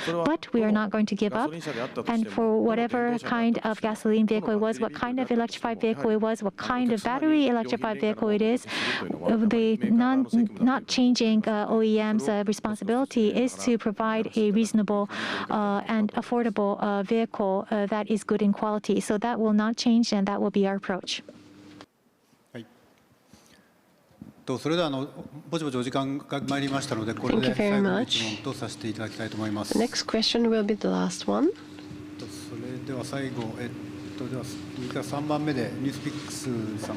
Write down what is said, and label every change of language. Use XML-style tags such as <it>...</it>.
<en>But we are not going to give up. And for whatever kind of gasoline vehicle it was, what kind of electrified vehicle it was, what kind of battery electrified vehicle it is, the not changing OEM's responsibility is to provide a reasonable and affordable vehicle that is good in quality. So that will not change, and that will be our approach.</en> <ja>それではぼちぼちお時間が参りましたので、これで最後の質問とさせていただきたいと思います。</ja> <en>The next question will be the last one.</en> <ja>それでは最後、では右から3番目でニュースピックスさん。</ja>